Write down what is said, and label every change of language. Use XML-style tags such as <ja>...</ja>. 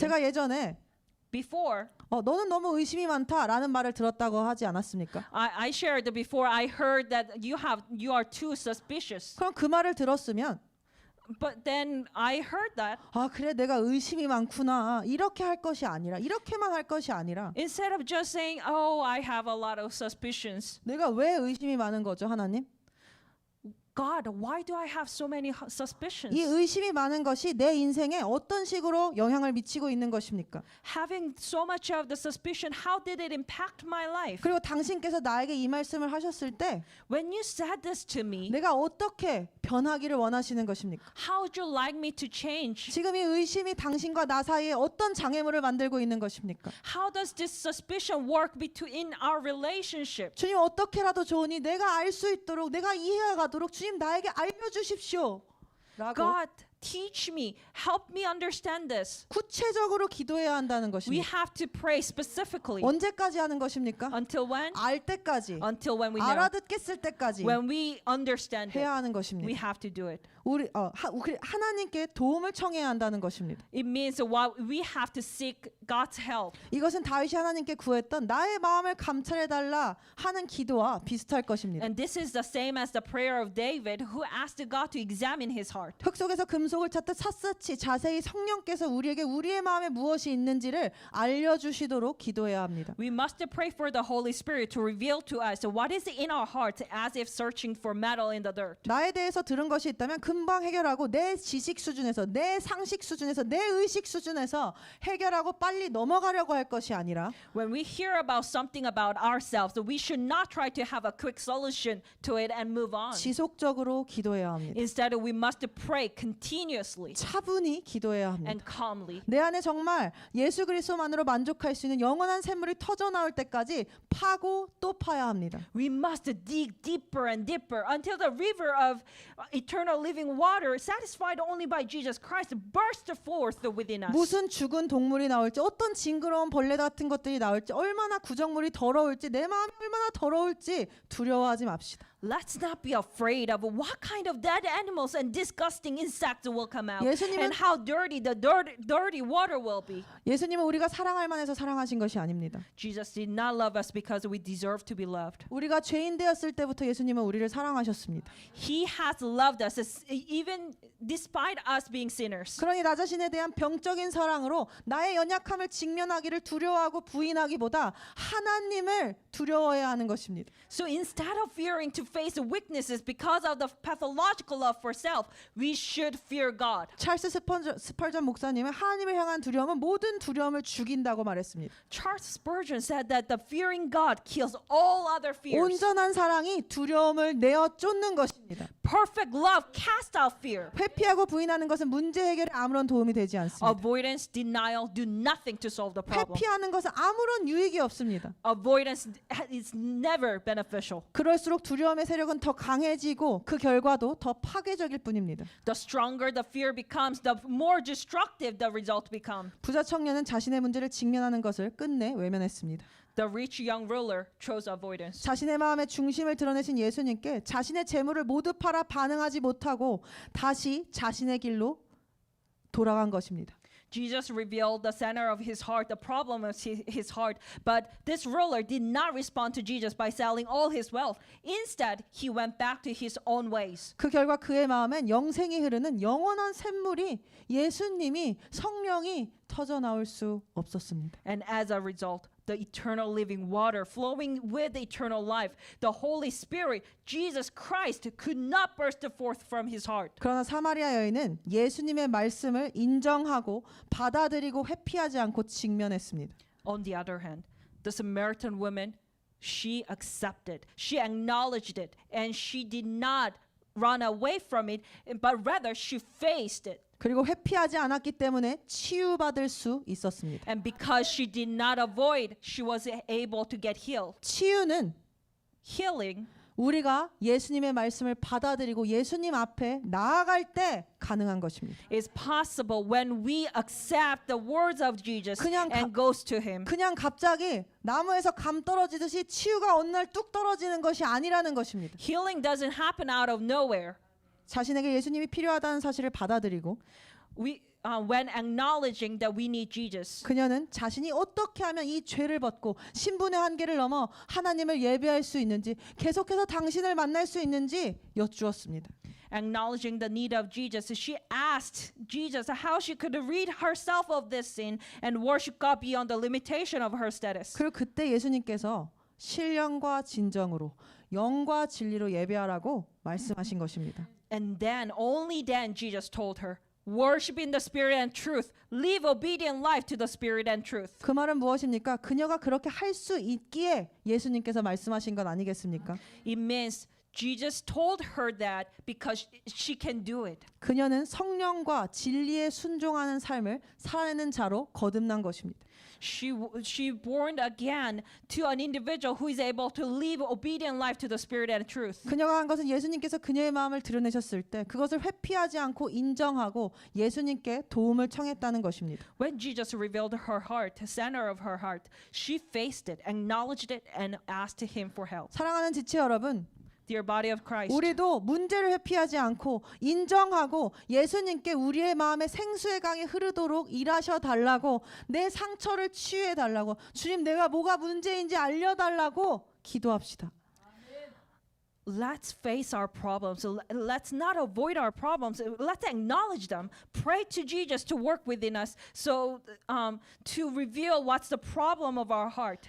<ko>제가 예전에</ko> <en>Before,</en> <ko>너는 너무 의심이 많다라는 말을 들었다고 하지 않았습니까?</ko> <en>I shared before I heard that you are too suspicious.</en> <ko>그럼 그 말을 들었으면</ko> <en>But then I heard that</en> <ko>그래 내가 의심이 많구나 이렇게 할 것이 아니라 이렇게만 할 것이 아니라</ko> <en>instead of just saying, "Oh, I have a lot of suspicions."</en> <ko>내가 왜 의심이 많은 거죠, 하나님?</ko> <en>God, why do I have so many suspicions?</en> <ko>이 의심이 많은 것이 내 인생에 어떤 식으로 영향을 미치고 있는 것입니까?</ko> <en>Having so much of the suspicion, how did it impact my life?</en> <ko>그리고 당신께서 나에게 이 말씀을 하셨을 때</ko> <en>When you said this to me,</en> <ko>내가 어떻게 변하기를 원하시는 것입니까?</ko> <en>how would you like me to change?</en> <ko>지금 이 의심이 당신과 나 사이에 어떤 장애물을 만들고 있는 것입니까?</ko> <en>How does this suspicion work between our relationship?</en> <ko>주님 어떻게라도 좋으니 내가 알 수 있도록 내가 이해가도록 주님 나에게 알려주십시오 라고</ko> <en>God, teach me, help me understand this.</en> <ko>구체적으로 기도해야 한다는</ko> <en>We</en> <ko>것입니다.</ko> <en>have to pray specifically.</en> <ko>언제까지 하는 것입니까?</ko> <en>Until when?</en> <ko>알 때까지,</ko> <en>Until when we know.</en> <ko>알아듣겠을 때까지</ko> <en>When we understand</en> <ko>해야</ko> <en>it,</en> <ko>하는</ko> <en>we</en> <ko>것입니다.</ko> <en>have to do it.</en> <ko>우리 하나님께 도움을 청해야 한다는 것입니다.</ko> <en>It means that while we have to seek God's help.</en> <ko>이것은 다윗이 하나님께 구했던 나의 마음을 감찰해 달라 하는 기도와 비슷할 것입니다.</ko> <en>And this is the same as the prayer of David, who asked God to examine his heart.</en> <ko>흙 속에서 금속을 찾듯 샅샅이 자세히 성령께서 우리에게 우리의 마음에 무엇이 있는지를 알려주시도록 기도해야 합니다.</ko> <en>We must pray for the Holy Spirit to reveal to us what is in our hearts, as if searching for metal in the dirt.</en> <ko>나에 대해서 들은 것이 있다면 금방 해결하고 내 지식 수준에서 내 상식 수준에서 내 의식 수준에서 해결하고 빨리 넘어가려고 할 것이 아니라</ko> <en>When we hear about something about ourselves, we should not try to have a quick solution to it and move on.</en> <ko>지속적으로 기도해야 합니다.</ko> <en>Instead, we must pray continuously</en> <ko>차분히 기도해야 합니다.</ko> <en>and calmly.</en> <ko>내 안에 정말 예수 그리스도만으로 만족할 수 있는 영원한 샘물이 터져 나올 때까지 파고 또 파야 합니다.</ko> <en>We must dig deeper and deeper until the river of eternal living water, satisfied only by Jesus Christ, burst forth within us.</en> <ko>무슨 죽은 동물이 나올지 어떤 징그러운 벌레 같은 것들이 나올지 얼마나 구정물이 더러울지 내 마음이 얼마나 더러울지 두려워하지 맙시다.</ko> <en>Let's not be afraid of what kind of dead animals and disgusting insects will come out,</en> <ko>예수님은-</ko> <en>and how dirty the dirty water will be.</en> <ko>예수님은 우리가 사랑할 만해서 사랑하신 것이 아닙니다.</ko> <en>Jesus did not love us because we deserve to be loved.</en> <ko>우리가 죄인 되었을 때부터 예수님은 우리를 사랑하셨습니다.</ko> <en>He has loved us even despite us being sinners.</en> <ko>그러니 나 자신에 대한 병적인 사랑으로 나의 연약함을 직면하기를 두려워하고 부인하기보다 하나님을 두려워해야 하는 것입니다.</ko> <en>So instead of fearing to face weaknesses because of the pathological love for self, we should fear God.</en> <ko>찰스 스펄전 목사님은 하나님을 향한 두려움은 모든 두려움을 죽인다고 말했습니다.</ko> <en>Charles Spurgeon said that the fearing God kills all other fears.</en> <ko>온전한 사랑이 두려움을 내어 쫓는 것입니다.</ko> <en>Perfect love casts out fear.</en> <ko>회피하고 부인하는 것은 문제 해결에 아무런 도움이 되지 않습니다.</ko> <en>Avoidance, denial do nothing to solve the problem.</en> <ko>회피하는 것은 아무런 유익이 없습니다.</ko> <en>Avoidance is never beneficial.</en> <ko>그럴수록 두려움의 세력은 더 강해지고 그 결과도 더 파괴적일 뿐입니다.</ko> <en>The stronger the fear becomes, the more destructive the result becomes.</en> <ko>부자 청년은 자신의 문제를 직면하는 것을 끝내 외면했습니다.</ko> <en>The rich young ruler chose avoidance.</en> <ko>자신의 마음의 중심을 드러내신 예수님께 자신의 재물을 모두 팔아 반응하지 못하고 다시 자신의 길로 돌아간 것입니다.</ko> <en>Jesus revealed the center of his heart, the problem of his heart. But this ruler did not respond to Jesus by selling all his wealth. Instead, he went back to his own ways.</en> <ko>그 결과 그의 마음엔 영생이 흐르는 영원한 샘물이 예수님이 성령이 터져 나올 수 없었습니다.</ko> <en>And as a result, the eternal living water flowing with eternal life, the Holy Spirit, Jesus Christ, could not burst forth from his heart.</en> <ko>그러나 사마리아 여인은 예수님의 말씀을 인정하고 받아들이고 회피하지 않고 직면했습니다.</ko> <en>On the other hand, the Samaritan woman, she accepted, she acknowledged it, and she did not run away from it, but rather she faced it.</en> <ko>그리고 회피하지 않았기 때문에 치유받을 수 있었습니다.</ko> <en>And because she did not avoid, she was able to get healed.</en> <ko>치유는</ko> <en>Healing</en> <ko>우리가 예수님의 말씀을 받아들이고 예수님 앞에 나아갈 때 가능한 것입니다.</ko> <en>is possible when we accept the words of Jesus</en> <ko>그냥</ko> <en>and goes to him.</en> <ko>그냥 갑자기 나무에서 감 떨어지듯이 치유가 어느 날 뚝 떨어지는 것이 아니라는 것입니다.</ko> <en>Healing doesn't happen out of nowhere.</en> <ko>자신에게 예수님이 필요하다는 사실을 받아들이고</ko> <en>When acknowledging that we need Jesus.</en> <ko>그녀는 자신이 어떻게 하면 이 죄를 벗고 신분의 한계를 넘어 하나님을 예배할 수 있는지 계속해서 당신을 만날 수 있는지 여쭈었습니다.</ko> <en>Acknowledging the need of Jesus, she asked Jesus how she could rid herself of this sin and worship God beyond the limitation of her status.</en> <ko>그리고 그때 예수님께서 신령과 진정으로 영과 진리로 예배하라고 말씀하신 것입니다.</ko> <en>And then, only then, Jesus told her, worship in the spirit and truth. Live obedient life to the spirit and truth.</en> <ko>그 말은 무엇입니까? 그녀가 그렇게 할 수 있기에 예수님께서 말씀하신 것 아니겠습니까?</ko> <en>It means Jesus told her that because she can do it.</en> <ko>그녀는 성령과 진리에 순종하는 삶을 살아내는 자로 거듭난 것입니다.</ko> <en>She born again to an individual who is able to live obedient life to the Spirit and truth.</en> <ko>그녀가 한 것은 예수님께서 그녀의 마음을 드러내셨을 때 그것을 회피하지 않고 인정하고 예수님께 도움을 청했다는 것입니다.</ko> <en>When Jesus revealed her heart, the center of her heart, she faced it, acknowledged it, and asked Him for help.</en> <ko>사랑하는 지체 여러분,</ko> <en>Dear body of Christ,</en> <ko>우리도 문제를 회피하지 않고 인정하고 예수님께 우리의 마음에 생수의 강이 흐르도록 일하셔 달라고, 내 상처를 치유해 달라고, 주님 내가 뭐가 문제인지 알려달라고 기도합시다.</ko> <en>let's face our problems. Let's not avoid our problems. Let's acknowledge them. Pray to Jesus to work within us, so to reveal what's the problem of our heart.</en>